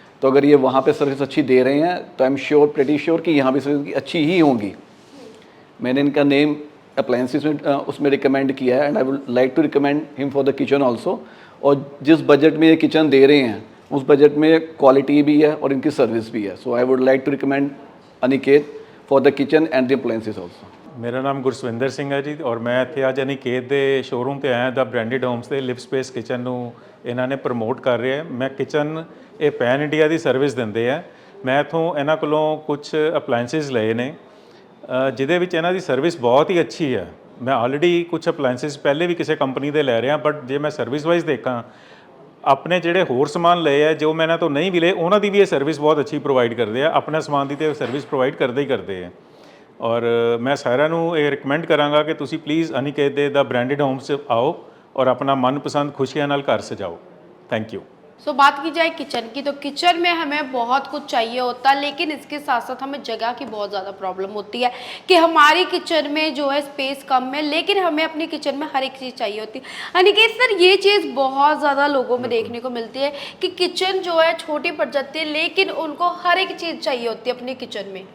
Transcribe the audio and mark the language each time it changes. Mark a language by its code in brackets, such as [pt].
[hi] तो अगर ये वहाँ पे सर्विस अच्छी दे रहे हैं तो [en] I am sure, pretty sure [hi] कि यहाँ भी सर्विस अच्छी ही होंगी। मैंने इनका नेम अप्लायंसेस में उसमें रिकमेंड किया है, [en] And I would like to recommend him for the kitchen also. [hi] और जिस बजट में ये किचन दे रहे हैं उस बजट में क्वालिटी भी है और इनकी सर्विस भी है। [en] So I would like to recommend Aniket for the kitchen and the appliances also. [pa] ਮੇਰਾ ਨਾਮ ਗੁਰਸਵਿੰਦਰ ਸਿੰਘ ਹੈ ਜੀ ਔਰ ਮੈਂ ਇੱਥੇ ਅੱਜ ਅਨਿਕੇਤ ਦੇ ਸ਼ੋਰੂਮ ਤੇ ਆਇਆ ਦਾ ਬ੍ਰਾਂਡਡ ਹੋਮਸ ਦੇ ਲਿਵ ਸਪੇਸ ਕਿਚਨ ਨੂੰ ਇਹਨਾਂ ਨੇ ਪ੍ਰਮੋਟ ਕਰ ਰਿਹਾ। ਮੈਂ ਕਿਚਨ ਇਹ ਪੈਨ ਇੰਡੀਆ ਦੀ ਸਰਵਿਸ ਦਿੰਦੇ ਆ। ਮੈਂ ਇੱਥੋਂ ਇਹਨਾਂ ਕੋਲੋਂ ਕੁਝ ਅਪਲਾਇੰਸਿਸ ਲਏ ਨੇ ਜਿਹਦੇ ਵਿੱਚ ਇਹਨਾਂ ਦੀ ਸਰਵਿਸ ਬਹੁਤ ਹੀ ਅੱਛੀ ਹੈ। ਮੈਂ ਆਲਰੇਡੀ ਕੁਝ ਅਪਲਾਇੰਸਿਸ ਪਹਿਲੇ ਵੀ ਕਿਸੇ ਕੰਪਨੀ ਦੇ ਲੈ ਰਿਹਾ, ਬਟ ਜੇ ਮੈਂ ਸਰਵਿਸ ਵਾਈਜ਼ ਦੇਖਾਂ ਆਪਣੇ ਜਿਹੜੇ ਹੋਰ ਸਮਾਨ ਲਏ ਆ ਜੋ ਮੈਂ ਇਹਨਾਂ ਤੋਂ ਨਹੀਂ ਵੀ ਲਏ ਉਹਨਾਂ ਦੀ ਵੀ ਇਹ ਸਰਵਿਸ ਬਹੁਤ ਅੱਛੀ ਪ੍ਰੋਵਾਈਡ ਕਰਦੇ ਆ। ਆਪਣੇ ਸਮਾਨ ਦੀ ਤੇ ਸਰਵਿਸ ਪ੍ਰੋਵਾਈਡ ਕਰਦੇ ਹੀ ਕਰਦੇ ਆ। ਔਰ ਮੈਂ ਸਾਰਿਆਂ ਨੂੰ ਇਹ ਰਿਕਮੈਂਡ ਕਰਾਂਗਾ ਕਿ ਤੁਸੀਂ ਪਲੀਜ਼ ਅਨਿਕੇਤ ਦੇ ਦਾ ਬ੍ਰਾਂਡਡ ਹੋਮਸ 'ਚ ਆਓ [hi] और अपना मनपसंद खुशियां नाल घर सजाओ। [en] Thank you. [hi] सो बात की जाए किचन की, तो किचन में हमें बहुत कुछ चाहिए होता है, लेकिन इसके साथ साथ हमें जगह की बहुत ज़्यादा प्रॉब्लम होती है कि हमारी किचन में जो है स्पेस कम है, लेकिन हमें अपनी किचन में हर एक चीज़ चाहिए होती है। अनिकेत सर, ये चीज़ बहुत ज़्यादा लोगों में देखने को मिलती है कि किचन जो है छोटी पड़ जाती है, लेकिन उनको हर एक चीज़ चाहिए होती है अपनी किचन में।